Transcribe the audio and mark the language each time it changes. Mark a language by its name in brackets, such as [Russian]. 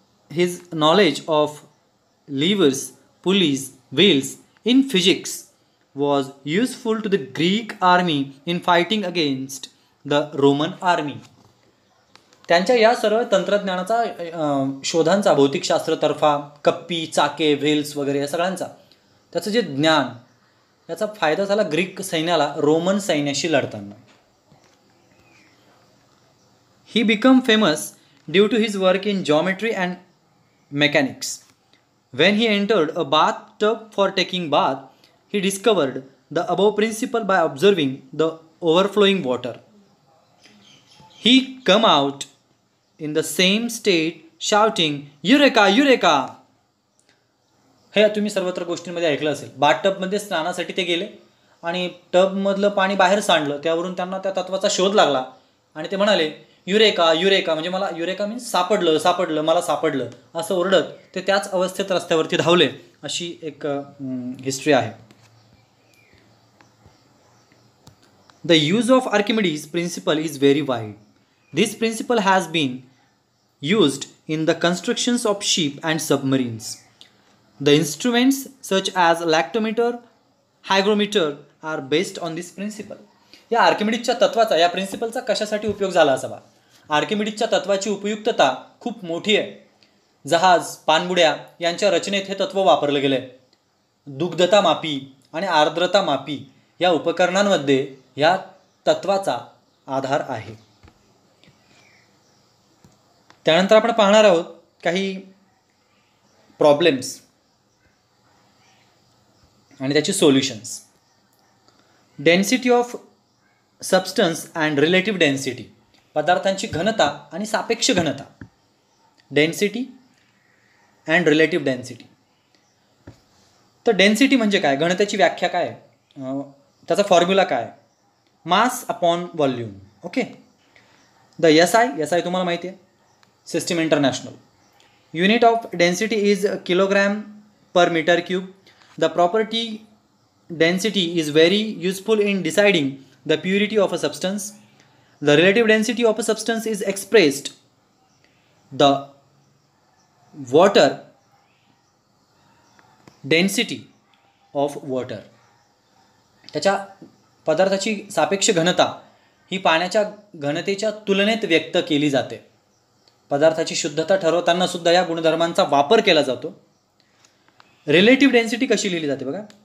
[English] His knowledge of levers, pulleys, wheels in physics was useful to the Greek army in fighting against the Roman army. [Marathi] त्यांच्या या सर्व तंत्रज्ञानाचा, शोधांचा, भौतिकशास्त्रतर्फा, कप्पी, चाके, wheels वगैरे या सगळ्यांचा त्याचं जे ज्ञान, याचा फायदा झाला ग्रीक सैन्याला रोमन सैन्याशी लढताना. [English] He became famous due to his work in geometry and mechanics. When he entered a bathtub for taking bath, he discovered the above principle by observing the overflowing water. He came out in the same state shouting, "Eureka, Eureka!" [Marathi] हे तुम्ही सर्वत्र गोष्टींमध्ये ऐकलं असेल. बाथटबमध्ये स्नानासाठी ते गेले आणि टबमधलं पाणी बाहेर सांडलं. त्यावरून त्यांना त्या तत्वाचा शोध लागला आणि ते म्हणाले, युरेका, युरेका, म्हणजे मला, युरेका मीन्स सापडलं, मला सापडलं, असं ओरडत ते त्याच अवस्थेत रस्त्यावरती धावले. अशी एक हिस्ट्री आहे. [English] The use of Archimedes principle is very wide. This principle has been used in the constructions of ship and submarines. The instruments such as lactometer, hygrometer are based on this principle. [Marathi] या आर्किमिडीजच्या तत्वाचा, या प्रिन्सिपलचा कशासाठी उपयोग झाला असावा? आर्किमिडीजच्या तत्वाची उपयुक्तता खूप मोठी आहे. जहाज, पाणबुड्या यांच्या रचनेत हे तत्व वापरले गेले. दुग्धता मापी आणि आर्द्रता मापी या उपकरणांमध्ये या तत्वाचा आधार आहे. त्यानंतर आपण पाहणार आहोत काही प्रॉब्लेम्स आणि त्याची solutions. [English] density of substance and relative density, [Marathi] पदार्थांची घनता आणि सापेक्ष घनता. [English] Density and relative density. [Marathi] तर डेन्सिटी म्हणजे काय, घनतेची व्याख्या काय, त्याचा फॉर्म्युला काय, [English] Mass upon volume. [Marathi] Okay. The SI तुम्हाला माहिती आहे, system international. [English] Unit of density is kilogram per metre cube. The property density is very useful in deciding the purity of a substance. The relative density of a substance is expressed the water density of water. [Marathi] त्याच्या पदार्थाची सापेक्ष घनता ही पाण्याच्या घनतेच्या तुलनेत व्यक्त केली जाते. पदार्थाची शुद्धता ठरवताना सुद्धा या गुणधर्मांचा वापर केला जातो. रिलेटिव्ह डेन्सिटी कशी लिहिली जाते बघा.